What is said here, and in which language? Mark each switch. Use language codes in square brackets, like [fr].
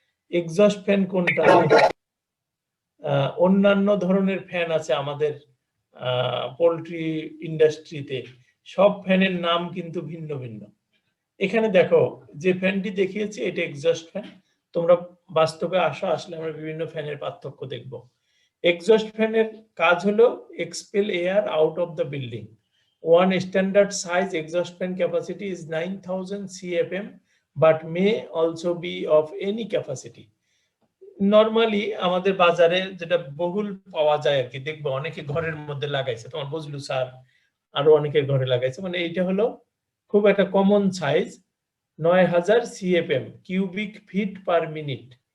[bn] Exhaust fan কোনটা, অন্যান্য ধরনের ফ্যান আছে আমাদের পোল্ট্রি ইন্ডাস্ট্রিতে, সব ফ্যানের নাম কিন্তু ভিন্ন ভিন্ন। এখানে দেখো যে ফ্যানটি দেখিয়েছি এটা এক্সস্ট ফ্যান। তোমরা বাস্তবে আসলে আমরা বিভিন্ন ফ্যানের পার্থক্য দেখব। এক্সস্ট ফ্যানের কাজ হলো expel air out of the building. [en] One standard size exhaust fan capacity is 9000 CFM but may also be of any capacity. [bn] Normally আমাদের বাজারে যেটা বহুল পাওয়া যায় আর কি, দেখবো অনেকে ঘরের মধ্যে লাগাইছে, তোমার বজলু স্যার আরো অনেকের ঘরে লাগাইছে, মানে এইটা হলো খুব একটা common size, 9000 CFM cubic feet per minute.